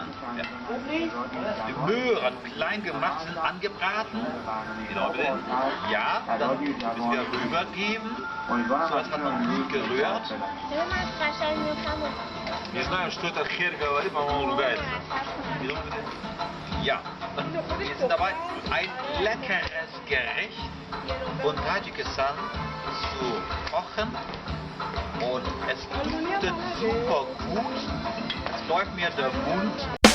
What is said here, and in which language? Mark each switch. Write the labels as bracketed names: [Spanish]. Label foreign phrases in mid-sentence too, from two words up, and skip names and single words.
[German] Ja. Die Möhren klein gemacht sind angebraten. Genau, bitte. Ja, dann müssen wir rübergeben. So, das hat man gut gerührt. [Russian] Не знаю, что этот хер говорит, по-моему, ругается. [German] Ja. Jetzt dabei ein leckeres Gericht von Tadschikistan zu kochen. Und es duftet super gut. Es läuft mir der Mund